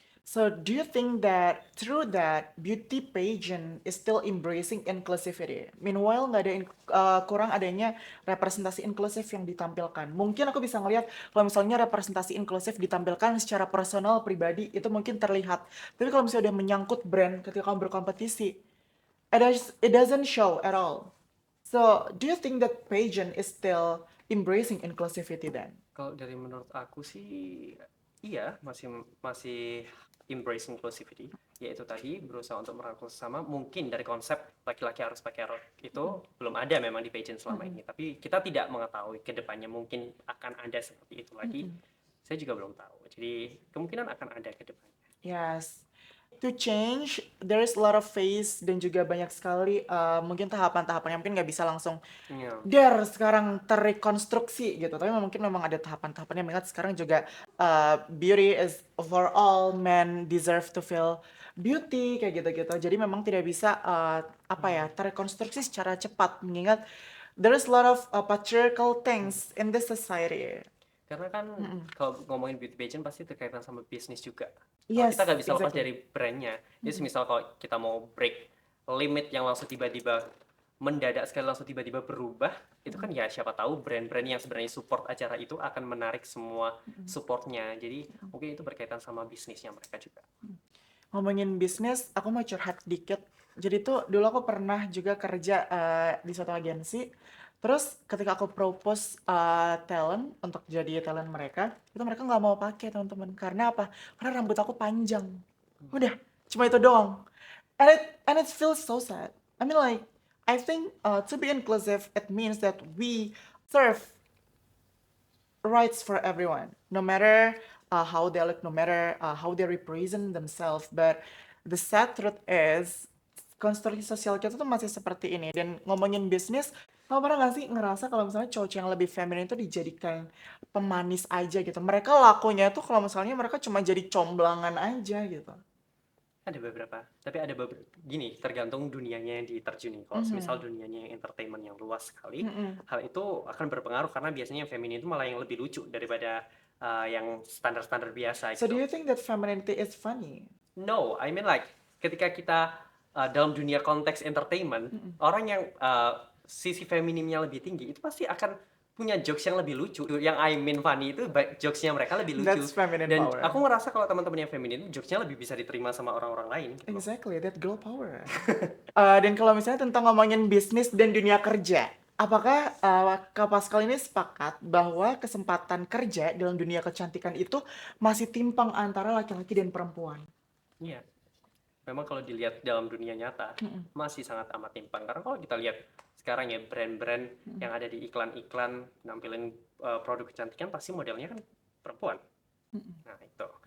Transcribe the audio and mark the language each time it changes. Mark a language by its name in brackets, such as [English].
[English] So, do you think that through that beauty pageant is still embracing inclusivity? [Indonesian] Meanwhile, nggak ada kurang adanya representasi inklusif yang ditampilkan. Mungkin aku bisa ngelihat kalau misalnya representasi inklusif ditampilkan secara personal pribadi itu mungkin terlihat. Tapi kalau misalnya udah menyangkut brand ketika kamu berkompetisi, [English] it doesn't show at all. So, do you think that pageant is still embracing inclusivity then? [Indonesian] Kalau dari menurut aku sih iya masih masih embrace inclusivity, yaitu tadi berusaha untuk merangkul sesama. Mungkin dari konsep laki-laki harus pakai rok itu belum ada memang di pageant selama ini, tapi kita tidak mengetahui ke depannya mungkin akan ada seperti itu lagi. Saya juga belum tahu. Jadi kemungkinan akan ada ke depannya. [English] Yes. to change, there is a lot of phase [Indonesian] dan juga banyak sekali mungkin tahapan-tahapan yang mungkin nggak bisa langsung Iya. sekarang terrekonstruksi gitu. Tapi mungkin memang ada tahapan-tahapannya. Mengingat sekarang juga [English] beauty is overall, men deserve to feel beauty [Indonesian] kayak gitu-gitu. Jadi memang tidak bisa terrekonstruksi secara cepat. [English] Mengingat there is a lot of patriarchal things in this society. [Indonesian] Karena kan kalau ngomongin beauty pageant pasti terkaitan sama bisnis juga. Kalau [English] Yes, [Indonesian] kita nggak bisa lepas [English] exactly. [Indonesian] dari brandnya. Jadi misal kalau kita mau break limit yang langsung tiba-tiba mendadak sekali langsung tiba-tiba berubah, itu kan ya siapa tahu brand-brand yang sebenarnya support acara itu akan menarik semua supportnya. Jadi mungkin itu berkaitan sama bisnisnya mereka juga. Ngomongin bisnis, aku mau curhat dikit. Jadi tuh dulu aku pernah juga kerja di suatu agensi. Terus ketika aku propose talent untuk jadi talent mereka, itu mereka nggak mau pakai teman-teman. Karena apa? Karena rambut aku panjang. Udah, cuma itu doang. [English] And it feels so sad. I mean like, I think to be inclusive, it means that we serve rights for everyone, no matter how they look, no matter how they represent themselves. But the sad truth is, [Indonesian] konstruksi sosial kita tuh masih seperti ini. Dan ngomongin bisnis, kamu pernah gak sih ngerasa kalau misalnya cowok yang lebih feminin itu dijadikan pemanis aja gitu? Mereka lakunya tuh kalau misalnya mereka cuma jadi comblangan aja gitu. Ada beberapa, tapi ada beberapa gini, tergantung dunianya yang diterjuni. Kalau misal dunianya yang entertainment yang luas sekali, hal itu akan berpengaruh karena biasanya yang feminin itu malah yang lebih lucu daripada yang standar-standar biasa [English] So do you think that femininity is funny? No, I mean like [Indonesian] ketika kita dalam dunia konteks entertainment, orang yang sisi feminimnya lebih tinggi itu pasti akan punya jokes yang lebih lucu. Yang [English] I mean funny [Indonesian] itu jokesnya mereka lebih lucu. [English] That's feminine [Indonesian] Dan [English] power. [Indonesian] aku ngerasa kalau teman-teman yang feminin jokesnya lebih bisa diterima sama orang-orang lain gitu loh. [English] Exactly, that girl power. [Indonesian] Dan kalau misalnya tentang ngomongin bisnis dan dunia kerja, apakah Kak Pascal ini sepakat bahwa kesempatan kerja dalam dunia kecantikan itu masih timpang antara laki-laki dan perempuan? Iya. Memang kalau dilihat dalam dunia nyata masih sangat amat timpang karena kalau kita lihat sekarang ya brand-brand yang ada di iklan-iklan nampilin produk kecantikan pasti modelnya kan perempuan. Nah itu.